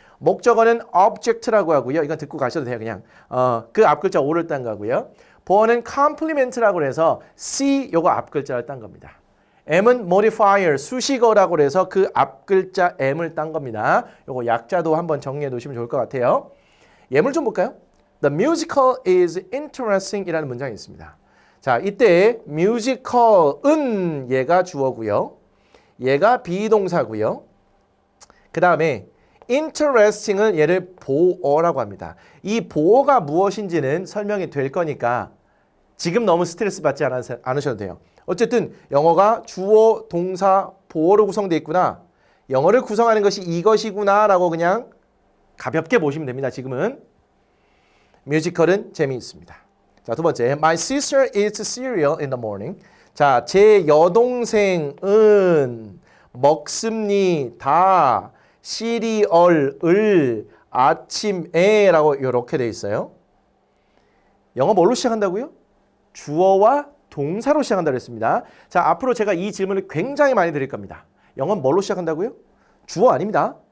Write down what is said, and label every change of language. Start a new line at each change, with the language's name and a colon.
Korean: 목적어는 object라고 하고요. 이건 듣고 가셔도 돼요. 그냥 그 앞글자 O를 딴 거고요. 보어는 compliment라고 해서 C 요거 앞글자를 딴 겁니다. M은 modifier, 수식어라고 해서 그 앞글자 M을 딴 겁니다. 요거 약자도 한번 정리해 놓으시면 좋을 것 같아요. 예물 좀 볼까요?
English: The musical is interesting
Korean: 이라는 문장이 있습니다. 자, 이때 musical은 얘가 주어고요. 얘가 비동사고요. 그 다음에 interesting은 얘를 보어라고 합니다. 이 보어가 무엇인지는 설명이 될 거니까 지금 너무 스트레스 받지 않으셔도 돼요. 어쨌든 영어가 주어, 동사, 보어로 구성되어 있구나. 영어를 구성하는 것이 이것이구나 라고 그냥 가볍게 보시면 됩니다. 지금은. 뮤지컬은 재미있습니다. 자, 두 번째.
English: My sister eats cereal in the morning.
Korean: 자, 제 여동생은 먹습니다. 시리얼을 아침에 라고 이렇게 돼 있어요. 영어 뭘로 시작한다고요? 주어와 동사로 시작한다고 했습니다. 자, 앞으로 제가 이 질문을 굉장히 많이 드릴 겁니다. 영어는 뭘로 시작한다고요? 주어 아닙니다.